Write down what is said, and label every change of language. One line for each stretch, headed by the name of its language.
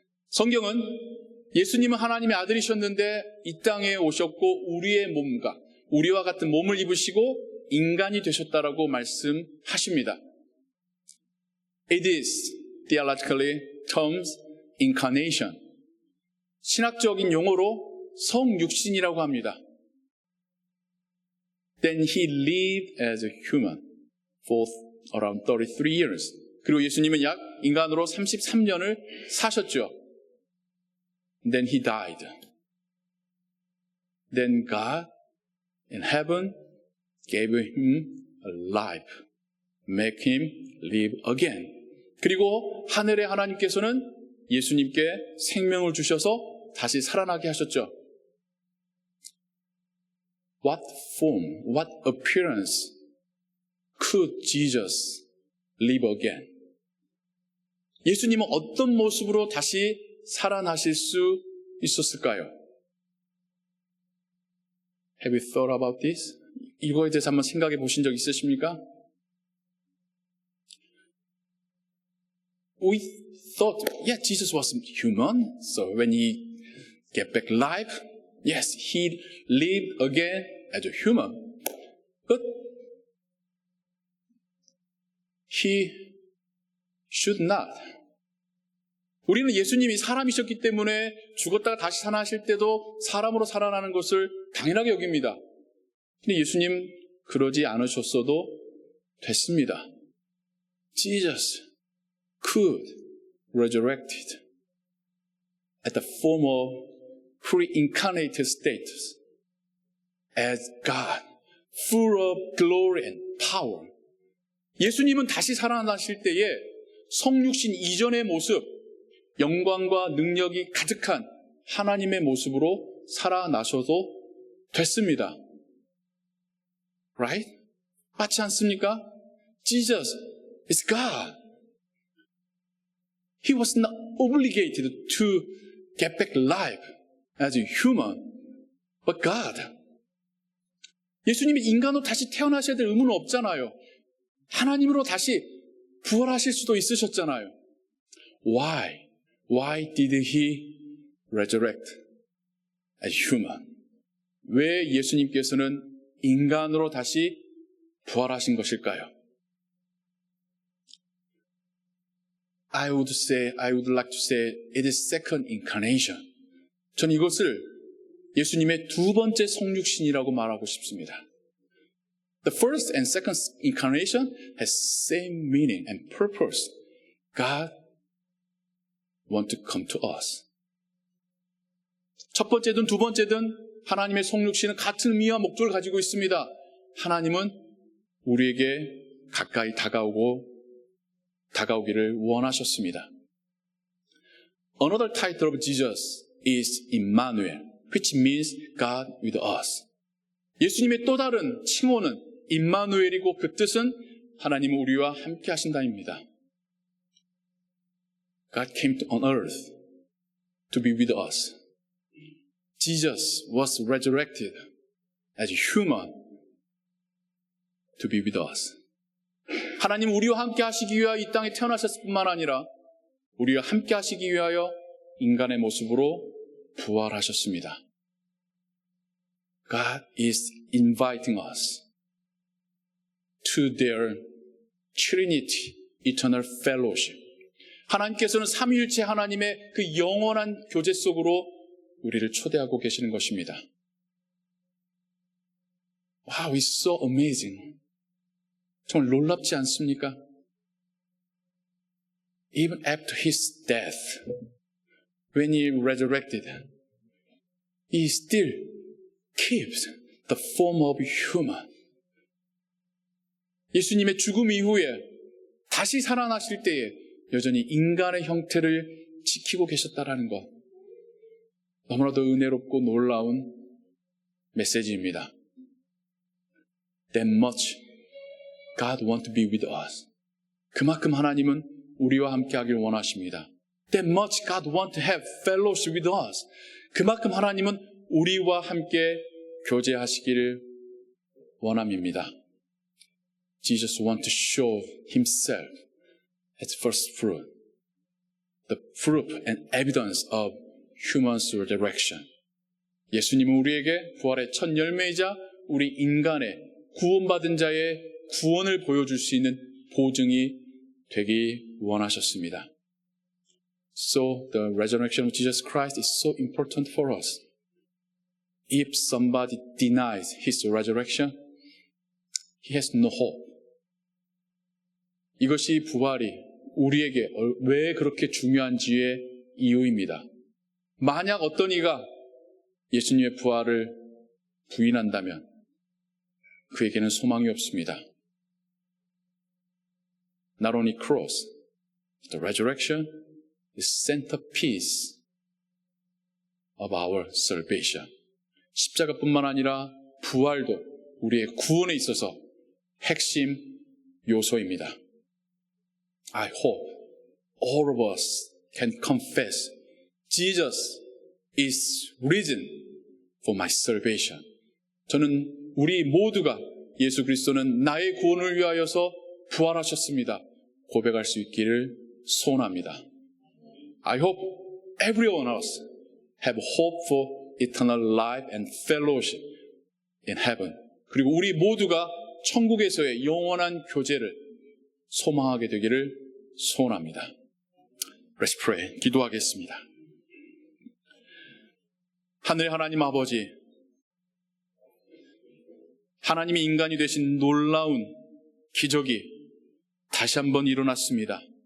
Korean: 성경은 예수님은 하나님의 아들이셨는데 이 땅에 오셨고 우리의 몸과 우리와 같은 몸을 입으시고 인간이 되셨다라고 말씀하십니다.
English: It is theologically termed incarnation.
Korean: 신학적인 용어로 성육신이라고 합니다.
English: Then he lived as a human for around 33 years.
Korean: 그리고 예수님은 약 인간으로 33년을 사셨죠.
English: Then he died. Then God in heaven gave him a life, make him live again.
Korean: 그리고 하늘의 하나님께서는 예수님께 생명을 주셔서 다시 살아나게 하셨죠.
English: What form, what appearance could Jesus live again?
Korean: 예수님은 어떤 모습으로 다시 살아나실 수 있었을까요?
English: Have you thought about this?
Korean: 이거에 대해서 한번 생각해 보신 적 있으십니까?
English: We thought, yeah, Jesus was human, so when he get back life, yes, he lived again as a human. But he should not.
Korean: 우리는 예수님이 사람이셨기 때문에 죽었다가 다시 살아나실 때도 사람으로 살아나는 것을 당연하게 여깁니다. 근데 예수님 그러지 않으셨어도 됐습니다.
English: Jesus could resurrected at the form of pre-incarnated status as God, full of glory and power.
Korean: 예수님은 다시 살아나실 때에 성육신 이전의 모습, 영광과 능력이 가득한 하나님의 모습으로 살아나셔도 됐습니다.
English: Right?
Korean: 맞지 않습니까?
English: Jesus is God. He was not obligated to get back life as a human, but God.
Korean: 예수님이 인간으로 다시 태어나셔야 될 의무는 없잖아요. 하나님으로 다시 부활하실 수도 있으셨잖아요.
English: Why? Why did he resurrect as human?
Korean: 왜 예수님께서는 인간으로 다시 부활하신 것일까요?
English: I would like to say it is second incarnation.
Korean: 저는 이것을 예수님의 두 번째 성육신이라고 말하고 싶습니다.
English: The first and second incarnation has same meaning and purpose. God want to come to us.
Korean: 첫 번째든 두 번째든 하나님의 성육신은 같은 의미와 목적을 가지고 있습니다. 하나님은 우리에게 가까이 다가오기를 원하셨습니다.
English: Another title of Jesus is Immanuel, which means God with us.
Korean: 예수님의 또 다른 칭호는 임마누엘이고 그 뜻은 하나님은 우리와 함께 하신다입니다.
English: God came on earth to be with us. Jesus was resurrected as a human to be with us.
Korean: 하나님 우리와 함께 하시기 위하여 이 땅에 태어나셨을 뿐만 아니라 우리와 함께 하시기 위하여 인간의 모습으로 부활하셨습니다.
English: God is inviting us to their Trinity, eternal fellowship.
Korean: 하나님께서는 삼위일체 하나님의 그 영원한 교제 속으로 우리를 초대하고 계시는 것입니다.
English: Wow, it's so amazing.
Korean: 정말 놀랍지 않습니까?
English: Even after his death, when he resurrected, he still keeps the form of human.
Korean: 예수님의 죽음 이후에 다시 살아나실 때에 여전히 인간의 형태를 지키고 계셨다라는 것, 너무나도 은혜롭고 놀라운 메시지입니다.
English: That much God wants to be with us.
Korean: 그만큼 하나님은 우리와 함께 하길 원하십니다.
English: That much God wants to have fellowship with us.
Korean: 그만큼 하나님은 우리와 함께 교제하시기를 원함입니다.
English: Jesus wants to show himself as first fruit, the proof and evidence of human's resurrection.
Korean: 예수님은 우리에게 부활의 첫 열매이자 우리 인간의 구원받은 자의 구원을 보여줄 수 있는 보증이 되기 원하셨습니다.
English: So the resurrection of Jesus Christ is so important for us. If somebody denies his resurrection, he has no hope.
Korean: 이것이 부활이 우리에게 왜 그렇게 중요한지의 이유입니다. 만약 어떤 이가 예수님의 부활을 부인한다면 그에게는 소망이 없습니다.
English: Not only cross, the resurrection is centerpiece of our salvation.
Korean: 십자가뿐만 아니라 부활도 우리의 구원에 있어서 핵심 요소입니다.
English: I hope all of us can confess Jesus is risen for my salvation.
Korean: 저는 우리 모두가 예수 그리스도는 나의 구원을 위하여서 부활하셨습니다. 고백할 수 있기를 소원합니다.
English: I hope every one of us have hope for eternal life and fellowship in heaven.
Korean: 그리고 우리 모두가 천국에서의 영원한 교제를 소망하게 되기를 소원합니다.
English: Let's pray.
Korean: 기도하겠습니다. 하늘의 하나님 아버지, 하나님이 인간이 되신 놀라운 기적이 다시 한번 일어났습니다.